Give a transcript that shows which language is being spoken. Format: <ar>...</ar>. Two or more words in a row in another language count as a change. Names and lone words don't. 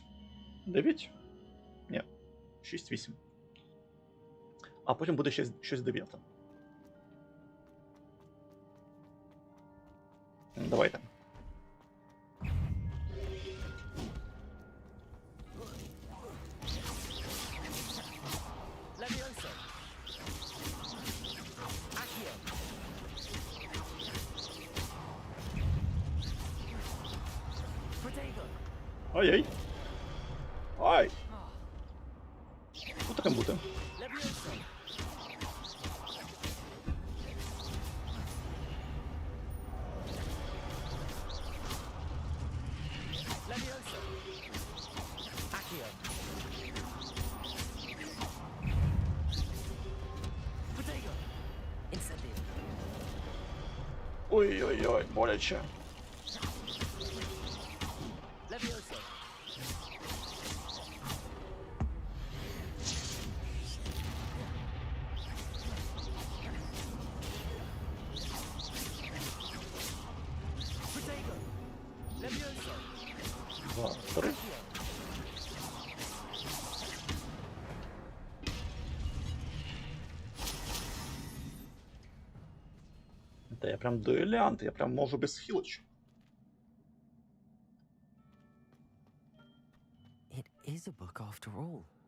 <uk>9? Ні. 6-8. А потім буде щось 9. Давайте. Levioso. Accio. Protego. Ой-ой. Ай! Що таким бути? Levioso. Levioso. Accio. Protego. Incendio. Ой-ой-ой, боляче. Levioso. Protego. Levioso. 2, 3. Accio. Та я прям дуелянт, я прям можу без хілочок.</uk> <en>It is a book after all.</en>